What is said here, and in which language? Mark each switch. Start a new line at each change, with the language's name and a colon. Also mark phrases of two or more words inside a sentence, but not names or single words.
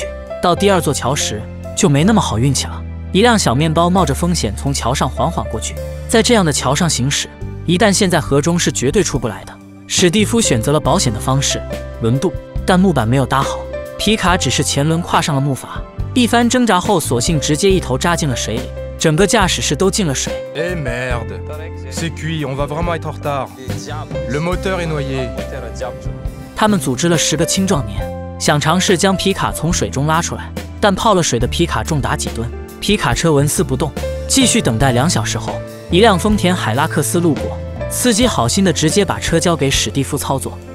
Chinese: 到第2座桥时就没那么好运气了。一辆小面包冒着风险从桥上缓缓过去。在这样的桥上行驶，一旦陷在河中是绝对出不来的。史蒂夫选择了保险的方式，轮渡，但木板没有搭好，皮卡只是前轮跨上了木筏，一番挣扎后，索性直接一头扎进了水里，整个驾驶室都进了水。
French: Eh merde, c'est cuit, on va vraiment être en retard. Le moteur est noyé.
Chinese: 他们组织了10个青壮年，想尝试将皮卡从水中拉出来，但泡了水的皮卡重达几吨，皮卡车纹丝不动。继续等待2小时后，一辆丰田海拉克斯路过，司机好心的直接把车交给史蒂夫操作。